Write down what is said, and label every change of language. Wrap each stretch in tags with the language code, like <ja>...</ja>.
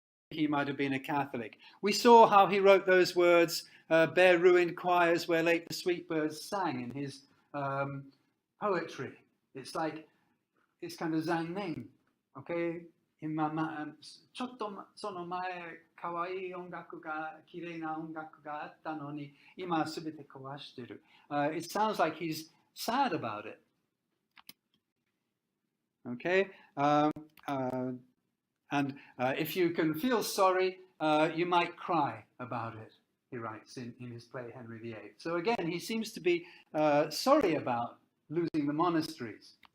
<en>He might have been a Catholic. We saw how he wrote those words, bare ruined choirs where late the sweet birds sang, in his poetry. It's kind of zanmen, okay?</en> <ja>ちょっとその前可愛い音楽が綺麗な音楽があったのに今すべて壊してる。</ja> <en>It sounds like he's sad about it. Okay, and if you can feel sorry, you might cry about it. He writes in his play Henry VIII. So again, he seems to be sorry about losing the monasteries.</en>